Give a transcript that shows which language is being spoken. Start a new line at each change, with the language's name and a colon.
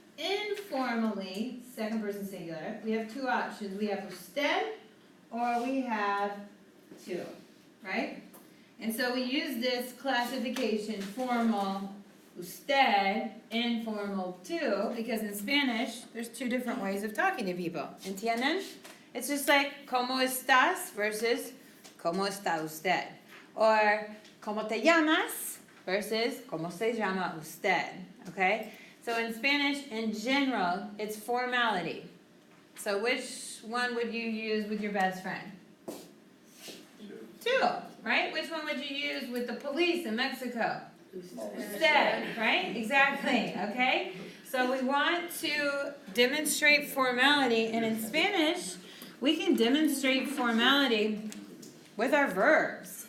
English: Informally, second person singular, we have two options. We have usted or we have tú, right? And so we use this classification, formal, usted, informal, tú, because in Spanish, there's two different ways of talking to people.
Spanish: ¿Entienden?
English: It's just like,
Spanish: ¿cómo estás? Versus, ¿cómo está usted? Or, ¿cómo te llamas? Versus, ¿cómo se llama usted?
English: Okay? So in Spanish, in general, it's formality. So which one would you use with your best friend? Tú, right? Which one would you use with the police in Mexico? Usted, right? Exactly, okay? So we want to demonstrate formality, and in Spanish, we can demonstrate formality with our verbs.